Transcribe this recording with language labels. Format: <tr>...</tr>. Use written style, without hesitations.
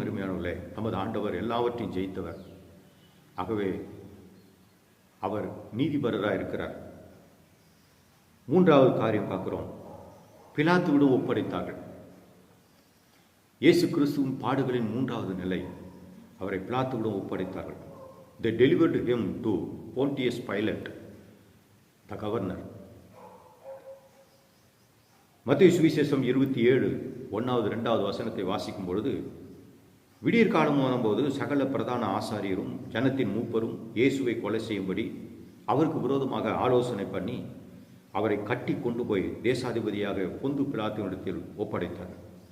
<ta>அருமையானவர்களே, நமது ஆண்டவர் எல்லாவற்றையும் ஜெயித்தவர். ஆகவே அவர் நீதிபரராக இருக்கிறார். மூன்றாவது காரியம் பார்க்கிறோம், பிலாத்துவிடம் ஒப்படைத்தார்கள். இயேசு கிறிஸ்துவின் பாடுகளின் மூன்றாவது நிலை, அவரை பிலாத்துவிடம் ஒப்படைத்தார்கள்.</ta> <en>They delivered him to Pontius Pilate, the governor.</en> <ta>மத்தேயு சுவிசேஷம் 27:1-2 வசனத்தை வாசிக்கும் பொழுது, விடியற் காலம் போது சகல பிரதான ஆசாரியரும் ஜனத்தின் மூப்பரும் இயேசுவை கொலை செய்யும்படி அவருக்கு விரோதமாக ஆலோசனை பண்ணி அவரை கட்டி கொண்டு போய் தேசாதிபதியாக பொந்து பிலாத்துவிடத்தில் ஒப்படைத்தார்கள்.</ta>